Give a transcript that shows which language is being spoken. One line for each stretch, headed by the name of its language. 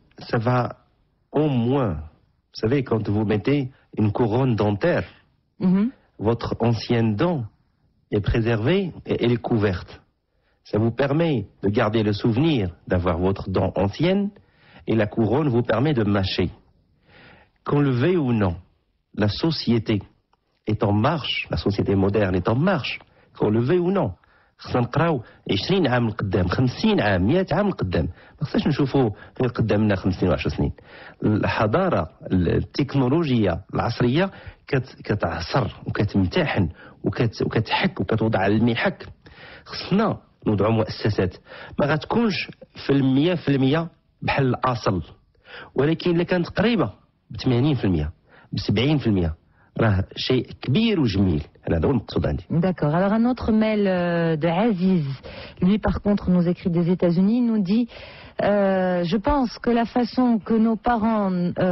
French: Ça va au moins, vous savez, quand vous mettez une couronne dentaire, votre ancienne dent est préservée et elle est couverte. Ça vous permet de garder le souvenir d'avoir votre dent ancienne et la couronne vous permet de mâcher. Qu'on le veuille ou non, la société est en marche, la société moderne est en marche, qu'on le veuille ou non.
Arabic: خصنا نقراو 20 عام لقدام 50 عام 100 عام لقدام، ما خصناش نشوفوا غير قدامنا 5 سنين و10 سنين. الحضاره التكنولوجيه العصريه كتعصر وكتمتحن وكتحك وكتوضع على المحك. خصنا نوضعوا مؤسسات ما غتكونش في 100% بحال الاصل، ولكن الا كانت قريبه ب 80% ب 70% راه شيء كبير وجميل.
French: D'accord. Alors un autre mail de Aziz, lui par contre nous écrit des États-Unis, nous dit je pense que la façon que nos parents